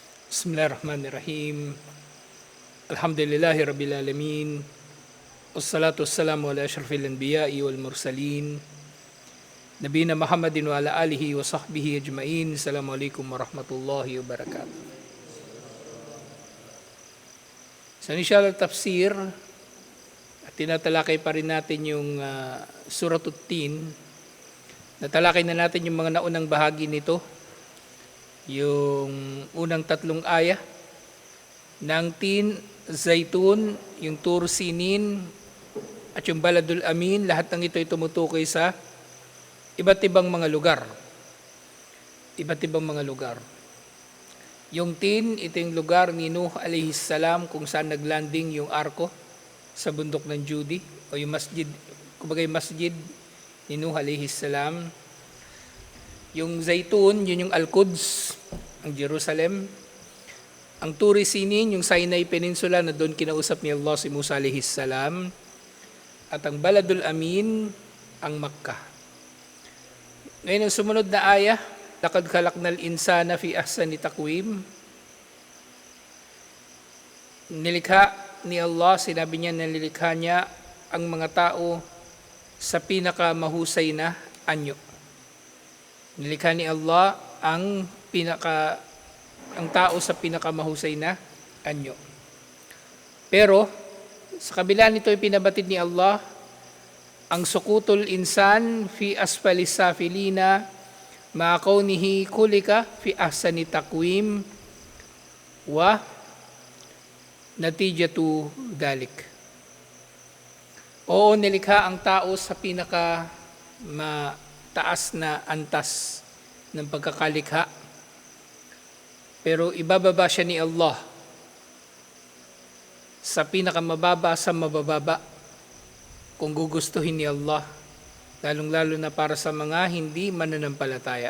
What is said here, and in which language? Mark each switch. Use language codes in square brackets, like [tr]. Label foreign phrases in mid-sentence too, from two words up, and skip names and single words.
[ar] بسم الله الرحمن الرحيم. الحمد لله رب العالمين. والصلاة والسلام على أشرف الأنبياء والمرسلين. نبينا محمد وعلى آله وصحبه أجمعين. السلام عليكم ورحمة الله وبركاته. [tl] Sa [ar] إن شاء الله تفسير, [tl] at tinatalakay pa rin natin yung Suratul Tin. Natalakay na natin yung mga naunang bahagi nito. Yung unang tatlong aya ng Tin, Zaitun, yung Tur Sinin, at yung Baladul Amin, lahat ng ito ay tumutukoy sa iba't ibang mga lugar. Iba't ibang mga lugar. Yung Tin, ito yung lugar ni Nuh [ar] عليه السلام [tl] kung saan naglanding yung arko sa bundok ng Judi o yung masjid, kumbaga yung masjid ni Nuh [ar] عليه السلام. [tl] Yung Zaitun, yun yung Al-Quds, ang Jerusalem. Ang Tur Sinin, yung Sinai Peninsula na doon kinausap ni Allah si Musa [ar] عليه السلام. [tl] At ang Baladul Amin, ang Makkah. Ngayon ang sumunod na aya, [ar] لقد خلقنا الإنسان في أحسن تقويم. [tl] Nilikha ni Allah, sinabi niya na nilikha niya ang mga tao sa pinakamahusay na anyo. Nilikha ni Allah ang tao sa pinakamahusay na anyo. Pero sa kabila nito ay pinabatid ni Allah ang [ar] سقوط الإنسان في أسفل السافلين مع كونه خلق في أحسن تقويم ونتيجة ذلك. [tl] Oo, nilikha ang tao sa pinaka taas na antas ng pagkakalikha. Pero ibababa siya ni Allah sa pinakamababa sa mabababa kung gugustuhin ni Allah, lalong-lalo na para sa mga hindi mananampalataya.